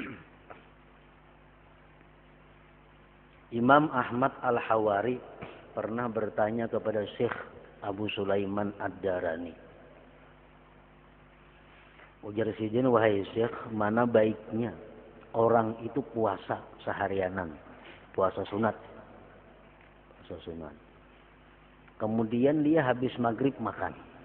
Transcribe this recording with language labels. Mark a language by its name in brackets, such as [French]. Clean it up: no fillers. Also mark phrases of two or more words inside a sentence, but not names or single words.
[Indonesian] Imam Ahmad Al-Hawari pernah bertanya kepada Syekh Abu Sulaiman Ad-Darani. Ujar sidin, wahai Syekh, mana baiknya orang itu puasa seharianan, puasa sunat. Puasa sunat. Kemudian dia habis maghrib makan.